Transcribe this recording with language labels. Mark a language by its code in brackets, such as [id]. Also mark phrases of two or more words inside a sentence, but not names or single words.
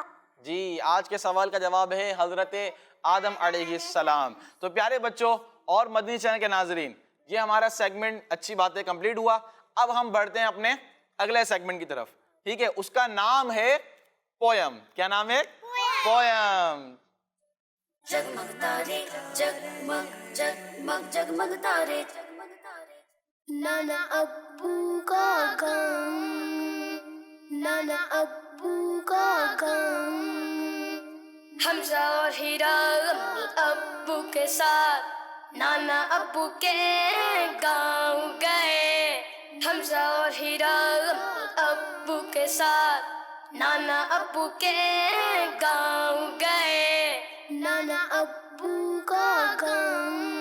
[ur] جی, آج کے سوال کا جواب ہے حضرت آدم علیہ السلام. تو پیارے بچوں اور مدنی چینل کے ناظرین, یہ ہمارا سیگمنٹ اچھی باتیں کمپلیٹ ہوا. اب ہم بڑھتے ہیں اپنے اگلے سیگمنٹ کی طرف. ٹھیک ہے, اس کا نام ہے پویم. کیا نام ہے؟ پویم. جگمگ تارے جگمگ جگمگ جگمگ تارے نانا ابو کا غم نانا ابو کا غم حمزہ اور حیرا امی ابو کے ساتھ نانا ابو کے گاؤں گئے حمزہ اور حیرا امی ابو کے ساتھ نانا ابو کے گاؤں گئے نانا ابو کا غم